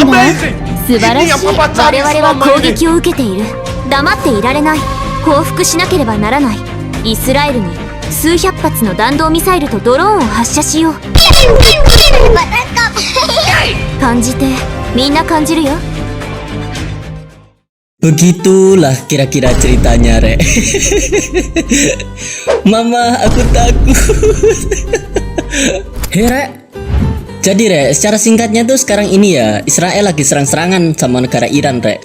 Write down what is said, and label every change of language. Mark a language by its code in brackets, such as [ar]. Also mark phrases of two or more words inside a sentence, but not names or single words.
[ja] 素晴らしい。我々は攻撃を受けている。黙っていられない。報復しなければならない。イスラエルに数百発の弾道ミサイルとドローンを発射しよう。感じて、みんな感じるよ。 [id] Begitulah kira-kira ceritanya, Rek. Mama, aku takut. Hei, Rek. Jadi, Rek, secara singkatnya tuh sekarang ini ya, Israel lagi serang-serangan sama negara Iran, Rek.